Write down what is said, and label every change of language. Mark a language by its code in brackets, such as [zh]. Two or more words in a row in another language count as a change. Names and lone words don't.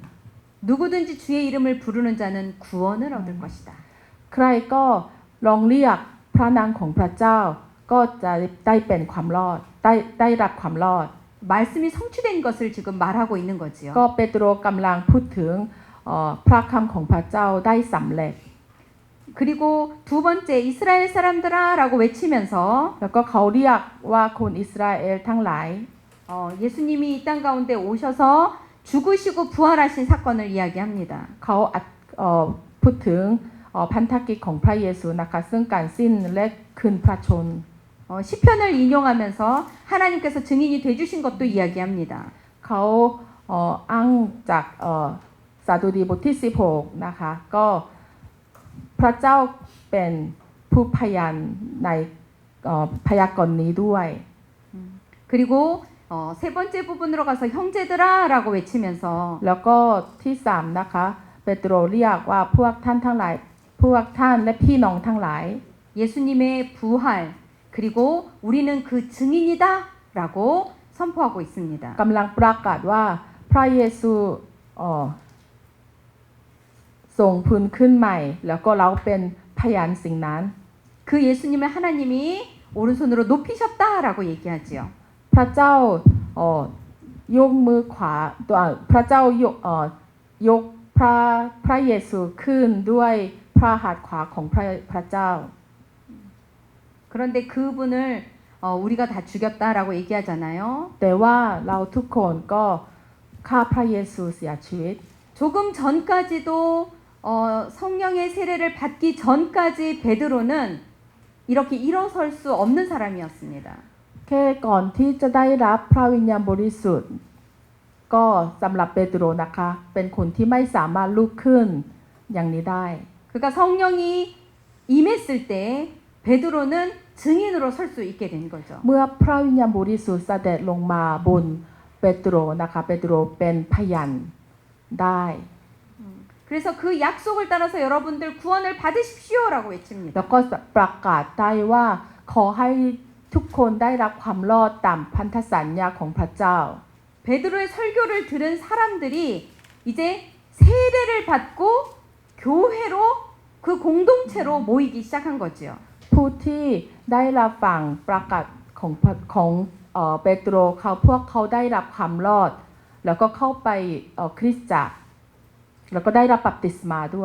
[ko] 누구든지 주의 이름을 부르는 자는 구원을 얻을 것이다. [th] ใครก็ลองเรียกพระนามของพระเจ้าก็จะได้เป็นความรอดได้รับความรอด [ko] 말씀이 성취된 것을 지금 말하고 있는 거지요. [th] ก็เปโตรกำลังพูดถึงพระคำของพระเจ้าได้สำเร็จ [ko] 그리고 두 번째 이스라엘 사람들아라고 외치면서 [th] แล้วก็เขาเรียกว่าคนอิสราเอลทั้งหลาย [ko] 예수님이 이 땅 가운데 오셔서 죽으시고 부활하신 사건을 이야기합니다. [th] เขาพูดถึงพันธกิจของพระเยซูนะคะซึ่งการสิ้นและคืนพระชน [ko] 시편을 인용하면서 하나님께서 증인이 되주신 것도 이야기합니다. [th] เขาอ้างจากสดุดีบทที่16นะคะก็พระเจ้าเป็นผู้พยานในพยากรณ์นี้ด้วย [ko] 그리고 세 번째 부분으로 가서 형제들아라고 외치면서 [th] แล้วก็ที่3นะคะเปโตรเรียกว่าพวกท่านทั้งหลายพวกท่านและพี่น้องทั้งหลาย [ko] 예수님의 부활 그리고 우리는 그 증인이다라고 선포하고 있습니다. [th] กำลังประกาศว่าพระเยซูทรงพื้นขึ้นใหม่แล้วก็เราเป็นพยานสิ่งนั้น [ko] 그 예수님을 하나님이 오른손으로 높이셨다라고 얘기하지요. [th] พระเจ้ายกมือขวาพระเจ้ายกพระเยซูขึ้นด้วยพระหัตถ์ขวาของพระเจ้า [ko] 그런데 그분을 우리가 다 죽였다라고 얘기하잖아요. [th] แต่ว่าเราทุกคนก็ฆ่าพระเยซูเสียชีวิต [ko] 두 조금 전까지도 성령의 세례를 받기 전까지 베드로는 이렇게 일어설 수 없는 사람이었습니다. [th] แค่ก่อนที่จะได้รับพระวิญญาณบริสุทธิ์ก็สำหรับเปโตรนะคะเป็นคนที่ไม่สามารถลุกขึ้นอย่างนี้ได้ [ko] 그러니까 성령이 임했을 때 베드로는 증인으로 설 수 있게 된 거죠. [th] เมื่อพระวิญญาณบริสุทธิ์เสด็จลงมาบนเปโตรนะคะเปโตรเป็นพยานได้ [ko] 그래서 그 약속을 따라서 여러분들 구원을 받으십시오라고 외칩니다. [th] แล้วก็ประกาศได้ว่าขอให้ทุกคนได้รับความรอดตามพันธสัญญาของพระเจ้า [ko] 베드로의 설교를 들은 사람들이 이제 세례를 받고 교회로 그 공동체로 모이기 시작한 거지요. [th] ผู้ที่ได้รับฟังประกาศของเปโตรพวกเขาได้รับความรอด แล้วก็เข้าไปคริสตจักรแล้วก็ได้รับบัพติศมาด้วย